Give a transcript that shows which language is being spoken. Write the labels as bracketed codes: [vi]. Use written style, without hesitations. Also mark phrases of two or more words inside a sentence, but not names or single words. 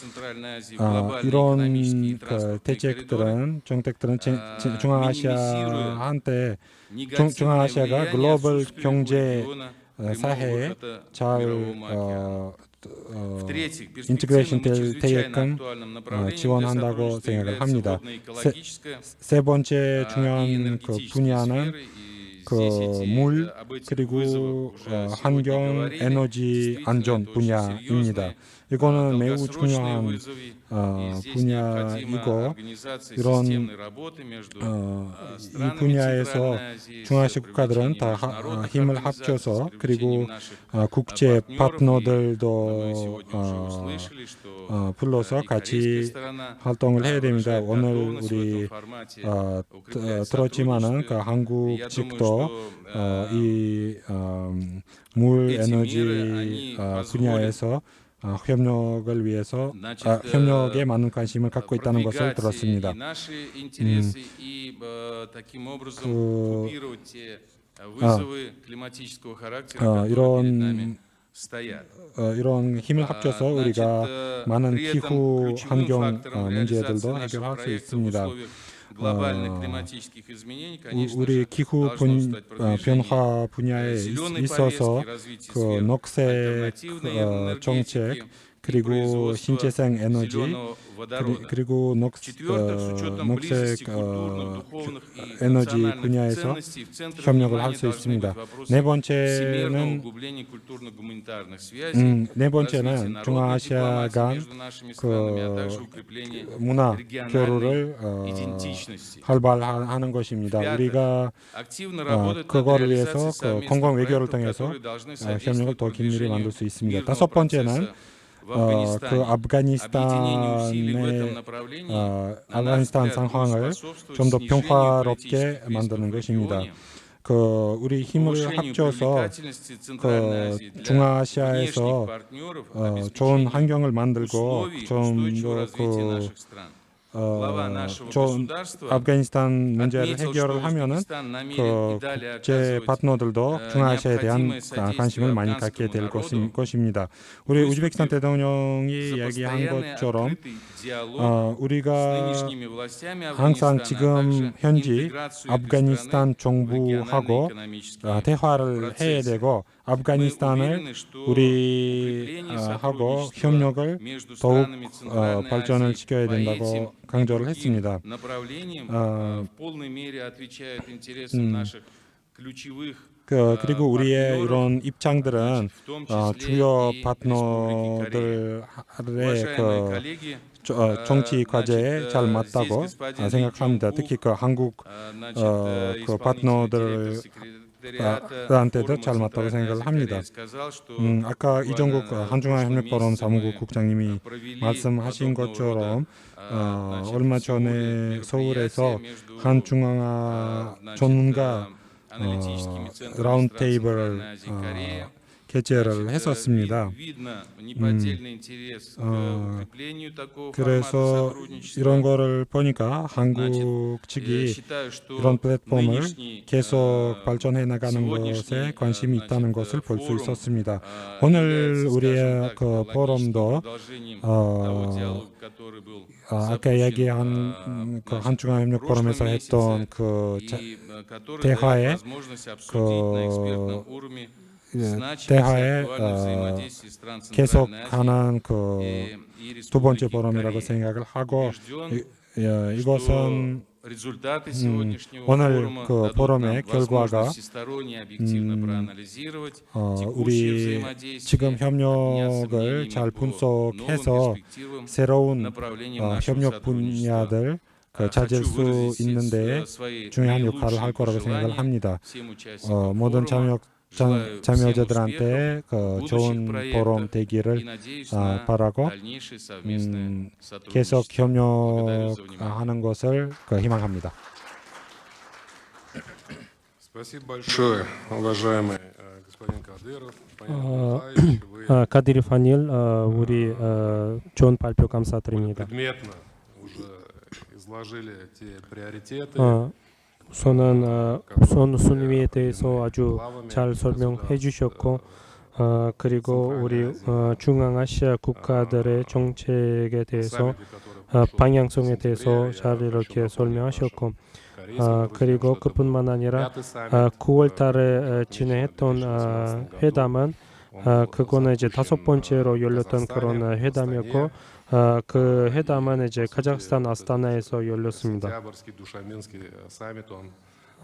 [ko] 이런 그 대책들은 정책들은 중앙아시아한테 중앙아시아가 글로벌 경제 사회에 잘 인테그레이션 되게끔 지원한다고 생각을 합니다. 세 번째 중요한 그 분야는 그 물 그리고 환경 에너지 안전 분야입니다. 이거는 매우 [ru] долгосрочные [ko] 중요한 [ru] вызовы, и здесь необходима [ko] 이거 [ru] организация [ko] 이런 [ru] системной работы между [ko] 이 [ru] странами [ko] 분야에서 [ru] Центральной Азии, [ko] 중앙아시아 [ru] с [ko] 국가들은 다 [ru] привлечением международных [ko] 힘을 [ru] организаций, с [ko] 합쳐서 [ru] привлечением [ko] 그리고 [ru] наших [ko] 국제 [ru] партнеров. И [ko] 파트너들도 [ru] мы сегодня уже услышали, что [ko] 불러서 [ru] и корейская [ko] 같이 [ru] сторона [ko] 활동을 해야 됩니다. [ru] выражает [ko] 오늘 [ru] готовность в этом [ko] 우리 [ru] формате укреплять [ko] 들었지만은 그 [ru] сотрудничество. [ko] 한국 [ru] Я думаю, [ko] 측도 [ru] что [ko] 물 [ru] эти [ko] 에너지 [ru] меры, они [ko] 분야에서 협력을 위해서 [ru] значит, [ko] 협력에 많은 관심을 갖고 있다는 것을 [ru] продвигать [ko] 들었습니다. [ru] и наши интересы, и таким образом [ko] 그- [ru] купировать те вызовы климатического характера, которые [ko] 이런 [ru] перед нами стоят. [ko] 이런 힘을 합쳐서 우리가 많은 [ru] при этом [ko] 기후 [ru] ключевым [ko] 환경 [ru] фактором [ko] 문제들도 [ru] реализации нашего [ko] 해결할 수 [ru] проекта в [ko] 있습니다. [ru] условиях глобальных климатических изменений, конечно [ko] 우리 [ru] же, [ko] 기후 [ru] должно стать продвижение [ko] 변화 분야에 [ru] зеленой [ko] 있어서 [ru] повестки, развитие [ko] 그 [ru] сфер [ko] 녹색 [ru] альтернативной [ko] 정책 [ru] энергетики, [ko] 그리고 [ru] производства [ko] 신재생 에너지 [ru] зеленого водорода. [ko] 그리고 [ru] В-четвертых, с учетом близости [ko] 녹색 [ru] культурных, духовных и [ko] 에너지 [ru] национальных [ko] 분야에서 [ru] ценностей, в центре [ko] 협력을 [ru] внимания [ko] 할 수 [ru] должны [ko] 있습니다. [ru] быть вопросы [ko] 네 [ru] всемирного [ko] 번째는 [ru] углубления культурно-гуманитарных связей, [ko] 네 [ru] развития [ko] 번째는 [ru] народной [ko] 중앙아시아 [ru] дипломатии [ko] 간 [ru] между нашими странами, а также укрепление [ko] 문화 [ru] региональной [ko] 교류를 [ru] идентичности. [ko] 활발하는 것입니다. [ru] В-пятых, [ko] 우리가 [ru] активно работать над [ko] 그거를 위해서 [ru] реализацией [ko] 그 [ru] совместных [ko] 공공 외교를 [ru] проектов, [ko] 통해서 [ru] которые должны [ko] 협력을 [ru] содействовать [ko] 더 긴밀히 [ru] продвижению [ko] 만들 수 있습니다. [ru] мирного [ko] 다섯 번째는 [ru] процесса в Афганистане. [ko] 그 [ru] Объединение усилий в этом [ko] 아프가니스탄의 [ru] направлении, на наш [ko] 아프가니스탄 [ru] взгляд, [ko] 상황을 [ru] будет способствовать [ko] 좀 더 [ru] снижению [ko] 평화롭게 [ru] политических [ko] 만드는 [ru] рисков в [ko] 것입니다. [ru] регионе, [ko] 그 우리 힘을 [ru] повышению [ko] 합쳐서 [ru] привлекательности Центральной Азии для [ko] 중앙아시아에서 [ru] внешних партнеров, [ko] 좋은 [ru] обеспечению [ko] 환경을 만들고 [ru] условий [ko] 좀 [ru] устойчивого [ko] 더 [ru] развития [ko] 그 [ru] наших стран. Глава нашего [ko] 좋은 [ru] государства [ko] 아프가니스탄 문제를 [ru] отметил, что [ko] 해결을 하면은 [ru] Узбекистан намерен [ko] 그 [ru] и далее [ko] 국제 [ru] оказывать [ko] 파트너들도 중앙아시아에 대한 [ru] необходимое содействие [ko] 관심을 많이 갖게 될 [ru] афганскому народу, [ko] 것입니다. 우리 우즈베키스탄 [ru] выступив [ko] 대통령이 [ru] за [ko] 이야기한 [ru] постоянный [ko] 것처럼 [ru] открытый диалог с [ko] 우리가 [ru] нынешними властями [ko] 항상 [ru] Афганистана, а [ko] 지금 [ru] также [ko] 현지 [ru] интеграцию этой [ko] 아프가니스탄 [ru] страны в [ko] 정부하고 [ru] регионально-экономические [ko] 대화를 해야 [ru] процессы. [ko] 되고 [ru] Мы [ko] 아프가니스탄을 [ru] уверены, что [ko] 우리하고 [ru] укрепление [ko] 협력을 [ru] сотрудничества между [ko] 더욱 [ru] странами Центральной [ko] 발전을 [ru] Азии [ko] 시켜야 [ru] по [ko] 된다고 [ru] этим [ko] 강조를 [ru] и [ko] 했습니다. [ru] другим направлениям в полной мере отвечает интересам наших ключевых [ko] 그리고 우리의 [ru] партнеров, [ko] 이런 입장들은 [ru] в том числе [ko] 주요 [ru] и Республики Корея. [ko] 파트너들의 [ru] Уважаемые [ko] 그 [ru] коллеги, [ko] 정치 과제에 잘 [ru] здесь [ko] 맞다고 [ru] господин [ko] 생각합니다. [ru] Ли [ko] 특히 그 한국 [ru] значит, [ko] 그 [ru] исполнительный [ko] 파트너들 [ru] секретариата [ko] 한테도 [ru] форума [ko] 잘 맞다고 [ru] Центральной [ko] 생각을 [ru] Азии [ko] 합니다. [ru] Корея сказал, что [ko] 아까 이종국 [ru] буквально [ko] 한중화협력포럼 [ru] прошлом [ko] 사무국 [ru] месяце [ko] 국장님이 [ru] мы провели [ko] 말씀하신 [ru] подобного [ko] 것처럼 [ru] рода, значит, [ko] 얼마 [ru] в Сеуле [ko] 전에 서울에서 [ru] мероприятие между, [ko] 한중화 [ru] значит, [ko] 전문가 [ru] аналитическими центрами [ko] 라운드 [ru] стран [ko] 테이블을 [ru] Центральной Азии, Кореи. [ko] 개최를 했었습니다. [ru] Видно неподдельный интерес к укреплению такого формата [ko] 그래서 [ru] сотрудничества. [ko] 이런 거를 보니까 한국 측이 [ru] считаю, что [ko] 이런 플랫폼을 [ru] нынешний, [ko] 계속 발전해 나가는 것에 [ru] сегодняшний, [ko] 관심이 있다는 것을 볼 수 [ru] форум, [ko] 있었습니다. 오늘 [ru] является, [ko] 우리의 [ru] скажем так, [ko] 그 [ru] логическим [ko] 포럼도 [ru] продолжением того диалога, который был [ko] 아까 [ru] запущен, [ko] 얘기한 그 [ru] значит, [ko] 한중화협력 [ru] в [ko] 포럼에서 [ru] прошлом [ko] 했던 [ru] месяце, [ko] 그 [ru] и который [ko] 대화에 [ru] дает возможность обсудить на экспертном уровне значимость и [ko] 대화에 [ru] актуальность взаимодействия стран [ko] 계속 [ru] Центральной Азии [ko] 하는 그 [ru] и [ko] 두 번째 [ru] Республики [ko] 포럼이라고 [ru] Корея. [ko] 생각을 하고 [ru] убежден, [ko] 이것은 [ru] что результаты сегодняшнего [ko] 오늘 [ru] форума [ko] 그 [ru] дадут [ko] 포럼의 [ru] нам [ko] 결과가 [ru] возможность всесторонне объективно проанализировать текущее [ko] 우리 [ru] взаимодействие, [ko] 지금 [ru] обменяться [ko] 협력을 [ru] мнениями [ko] 잘 [ru] по [ko] 분석해서 [ru] новым перспективам, [ko] 새로운 [ru] направлениям нашего [ko] 협력 [ru] сотрудничества. [ko] 분야들 찾을 [ru] Хочу [ko] 수 [ru] выразить [ko] 있는데 [ru] свои [ko] 중요한 역할을 할 [ru] наилучшие [ko] 거라고 생각을 [ru] пожелания [ko] 합니다. [ru] всем участникам [ko] 모든 [ru] форума. желаю всем [ko] 참여자들한테 그 [ru] успехов, [ko] 좋은 [ru] будущих [ko] 포럼 [ru] проектов [ko] 되기를 [ru] и надеюсь на [ko] 바라고 [ru] дальнейшее совместное [ko] 계속 [ru] сотрудничество. Благодарю за внимание. [ko] 협력하는 것을 희망합니다. [ru] Спасибо большое, уважаемый господин Кадыров. Вы [ko] 카디르 파닐 우리 좋은 발표 감사드립니다. [ru] предметно уже изложили те приоритеты. [ko] 우선 순위에 대해서 아주 잘 설명해 주셨고 그리고 우리 중앙아시아 국가들의 정책에 대해서 방향성에 대해서 잘 이렇게 설명하셨고 그리고 그뿐만 아니라 9월 달에 진행했던 회담은 그거는 이제 5번째로 열렸던 그런 회담이었고 그 회담은 이제 카자흐스탄 아스타나에서 열렸습니다.